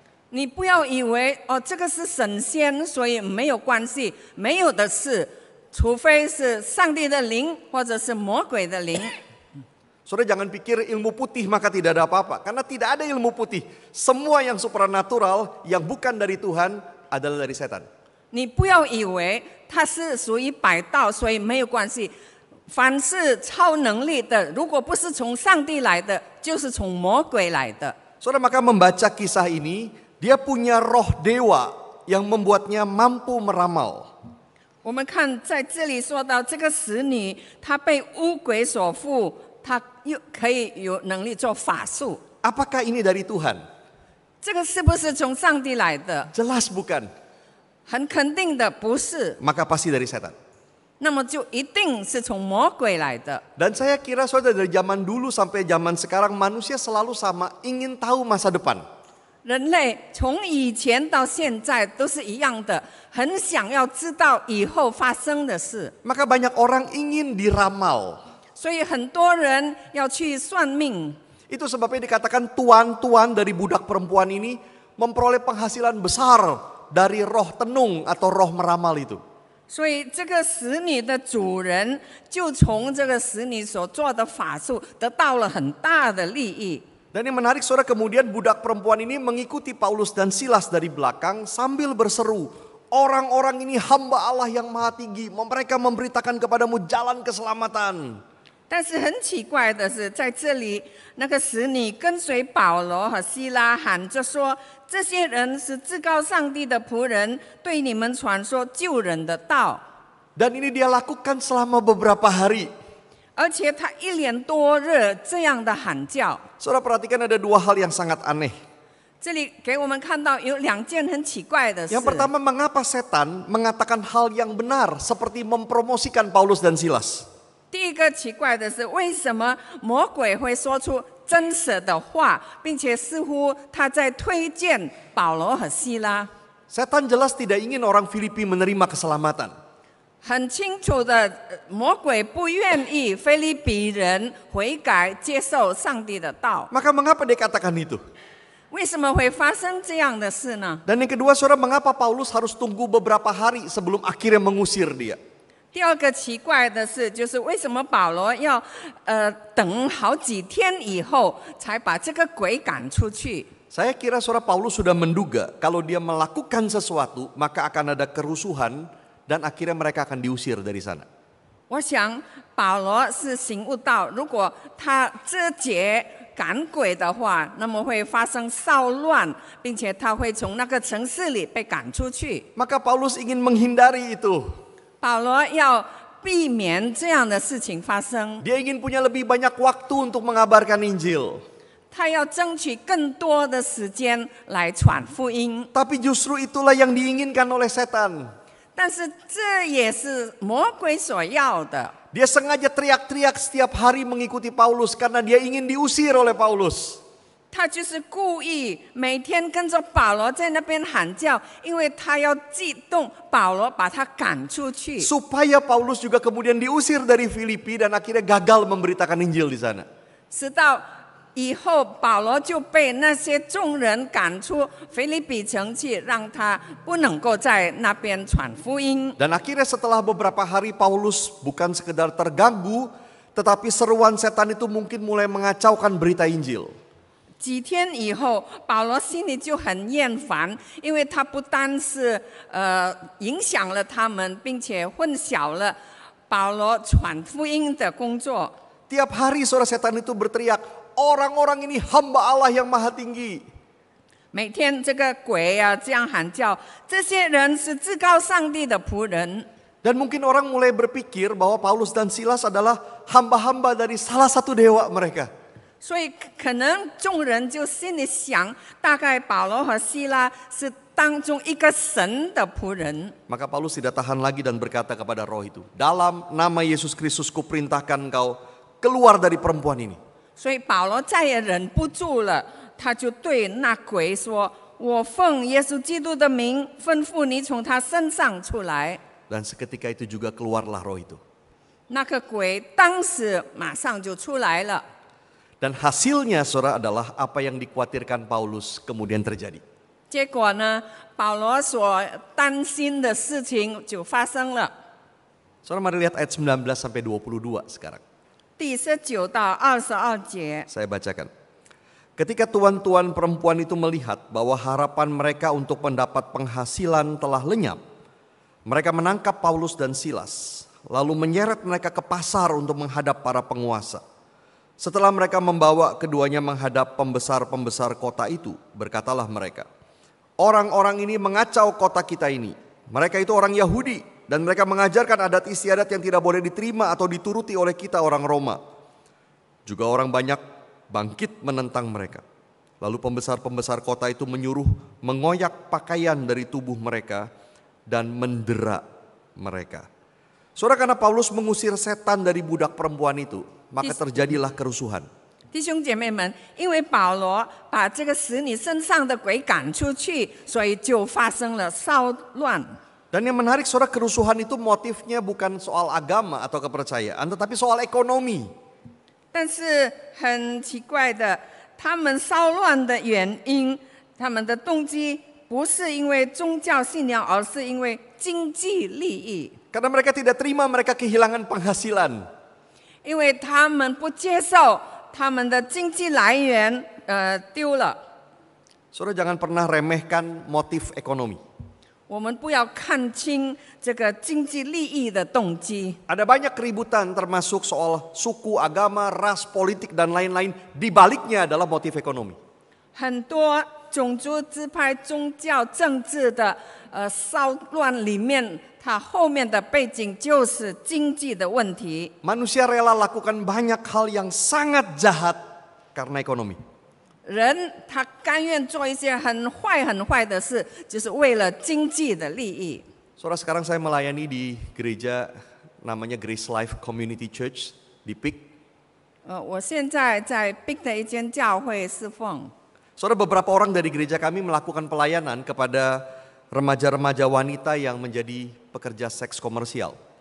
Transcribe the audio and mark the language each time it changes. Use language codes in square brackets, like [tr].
[zh] 你不要以为这个是神仙，所以没有关系，没有的事，除非是上帝的灵或者是魔鬼的灵。 [id] Saudara, jangan pikir ilmu putih maka tidak ada apa-apa. Karena tidak ada ilmu putih. Semua yang supranatural yang bukan dari Tuhan adalah dari setan. [zh] 你不要以为它是属于白道，所以没有关系。凡是超能力的，如果不是从上帝来的，就是从魔鬼来的。 [id] Saudara, maka membaca kisah ini, dia punya roh dewa yang membuatnya mampu meramal. [zh] 我们看在这里说到这个使女，她被巫鬼所附，她又可以有能力做法术。 [id] Apakah ini dari Tuhan? [zh] 这个是不是从上帝来的？ [id] Jelas bukan. [zh] 很肯定的不是， [id] Maka pasti dari setan. [zh] 那么就一定是从魔鬼来的。 [id] Dan saya kira saudara dari zaman dulu sampai zaman sekarang manusia selalu sama, ingin tahu masa depan. [zh] 人类从以前到现在都是一样的，很想要知道以后发生的事， [id] Maka banyak orang ingin diramal. [zh] 所以很多人要去算命。 [id] Itu sebabnya dikatakan tuan-tuan dari budak perempuan ini memperoleh penghasilan besar dari roh tenung atau roh meramal itu. [zh] 所以这个使女的主人就从这个使女所做的法术得到了很大的利益。 [id] Dan yang menarik saudara, kemudian budak perempuan ini mengikuti Paulus dan Silas dari belakang sambil berseru, orang-orang ini hamba Allah yang maha tinggi, mereka memberitakan kepadamu jalan keselamatan. [zh] 但是很奇怪的是，在这里那个使女跟随保罗和希拉喊着说：“这些人是至高上帝的仆人，对你们传说救人的道。” [id] Dan ini dia lakukan selama beberapa hari. [zh] 而且他一脸多热这样的喊叫。 [id] Saudara perhatikan ada dua hal yang sangat aneh. [zh] 这里给我们看到有2件很奇怪的事。 [id] Yang pertama, mengapa setan mengatakan hal yang benar seperti mempromosikan Paulus dan Silas? [zh] 第一个奇怪的是，为什么魔鬼会说出真实的话，并且似乎他在推荐保罗和希拉？ [id] Setan jelas tidak ingin orang Filipi menerima keselamatan. [zh] 很清楚的，魔鬼不愿意腓立比人悔改接受上帝的道。 [id] Maka mengapa dia katakan itu? [zh] 为什么会发生这样的事呢？ [id] Dan yang kedua, saudara, mengapa Paulus harus tunggu beberapa hari sebelum akhirnya mengusir dia? [zh] 第二个奇怪的事就是为什么保罗要等好几天以后才把这个鬼赶出去？ [id] Saya kira saudara Paulus sudah menduga kalau dia melakukan sesuatu maka akan ada kerusuhan dan akhirnya mereka akan diusir dari sana. [zh] 我想保罗是醒悟到，如果他这节赶鬼的话，那么会发生骚乱，并且他会从那个城市里被赶出去。 [id] Maka Paulus ingin menghindari itu. [zh] 保罗要避免这样的事情发生， [id] Dia ingin punya lebih banyak waktu untuk mengabarkan Injil. [zh] 他要争取更多的时间来传福音。 [id] Tapi justru itulah yang diinginkan oleh setan. [zh] 但是这也是魔鬼所要的。 [id] Dia sengaja teriak-teriak setiap hari mengikuti Paulus karena dia ingin diusir oleh Paulus. [zh] 他就是故意每天跟着保罗在那边喊叫，因为他要激动保罗把他赶出去， [id] Supaya Paulus juga kemudian diusir dari Filipi dan akhirnya gagal memberitakan Injil di sana. [zh] 直到以后保罗就被那些众人赶出腓立比城去，让他不能够在那边传福音。 [id] Dan akhirnya setelah beberapa hari Paulus bukan sekedar terganggu, tetapi seruan setan itu mungkin mulai mengacaukan berita Injil. [zh] 几天以后，保罗心里就很厌烦，因为他不单是影响了他们，并且混淆了保罗传福音的工作。 [id] Tiap hari saudara setan itu berteriak, orang-orang ini hamba Allah yang maha tinggi. [zh] 每天这个鬼啊这样喊叫，这些人是至高上帝的仆人。 [id] Dan mungkin orang mulai berpikir bahwa Paulus dan Silas adalah hamba-hamba dari salah satu dewa mereka. [zh] 所以可能众人就心里想，大概保罗和希拉是当中一个神的仆人。 [id] Maka Paulus tidak tahan lagi dan berkata kepada roh itu, dalam nama Yesus Kristus kuperintahkan engkau keluar dari perempuan ini. [zh] 所以保罗再也忍不住了，他就对那鬼说：“我奉耶稣基督的名吩咐你从他身上出来。” [id] Dan seketika itu juga keluarlah roh itu. [zh] 那个鬼当时马上就出来了。 [id] Dan hasilnya saudara adalah apa yang dikhawatirkan Paulus kemudian terjadi. [zh] 结果呢，保罗所担心的事情就发生了。 [id] Saudara mari lihat ayat 19 sampai 22 sekarang. [zh] 第19到22节， [id] Saya bacakan. Ketika tuan-tuan perempuan itu melihat bahwa harapan mereka untuk mendapat penghasilan telah lenyap, mereka menangkap Paulus dan Silas, lalu menyeret mereka ke pasar untuk menghadap para penguasa. Setelah mereka membawa keduanya menghadap pembesar-pembesar kota itu, berkatalah mereka, orang-orang ini mengacau kota kita ini. Mereka itu orang Yahudi dan mereka mengajarkan adat istiadat yang tidak boleh diterima atau dituruti oleh kita orang Roma. Juga orang banyak bangkit menentang mereka. Lalu pembesar-pembesar kota itu menyuruh mengoyak pakaian dari tubuh mereka dan mendera mereka. Saudara, karena Paulus mengusir setan dari budak perempuan itu, maka terjadilah kerusuhan. [zh] 弟兄姐妹们，因为保罗把这个使你身上的鬼赶出去，所以就发生了骚乱。 [id] Dan yang menarik saudara, kerusuhan itu motifnya bukan soal agama atau kepercayaan, tetapi soal ekonomi. [zh] 但是很奇怪的，他们骚乱的原因，他们的动机不是因为宗教信仰，而是因为经济利益。 [id] Karena mereka tidak terima, mereka kehilangan penghasilan. [zh] 因为他们不接受他们的经济来源丢了。 [id] Saudara jangan pernah remehkan motif ekonomi. [zh] 我们不要看清这个经济利益的动机。 [id] Ada banyak keributan termasuk soal suku, agama, ras, politik dan lain-lain. Di baliknya adalah motif ekonomi. [zh] 很多种族支派、宗教、政治的骚乱里面，它后面的背景就是经济的问题。 [id] Manusia rela lakukan banyak hal yang sangat jahat karena ekonomi. [zh] 人他甘愿做一些很坏的事，就是为了经济的利益。 [id] Saudara, sekarang saya melayani di gereja namanya Grace Life Community Church di PIK. [zh] 我现在在 Big 的一间教会侍奉。 [id] Saudara, beberapa orang dari gereja kami melakukan pelayanan kepada remaja-remaja wanita yang menjadi pekerja seks komersial.